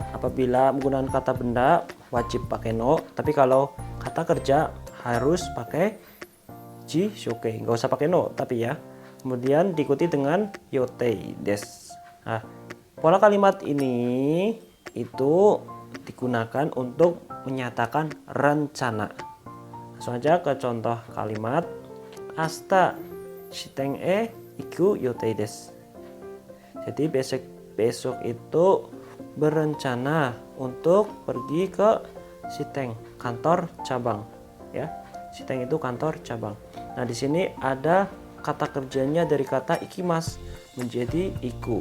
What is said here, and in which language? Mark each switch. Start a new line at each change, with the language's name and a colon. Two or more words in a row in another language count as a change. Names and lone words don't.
Indonesian: Apabila menggunakan kata benda wajib pakai no, tapi kalau kata kerja harus pakai jishokei, nggak usah pakai no tapi ya. Kemudian diikuti dengan
Japanese: 予定です.
Indonesian: Nah, pola kalimat ini itu digunakan untuk menyatakan rencana. Langsung aja ke contoh kalimat.
Japanese: 明日支店へ行く予定です.
Indonesian: Jadi besok itu berencana untuk pergi ke shiten, kantor cabang ya. Shiten itu kantor cabang. Nah, di sini ada kata kerjanya dari kata ikimas menjadi iku.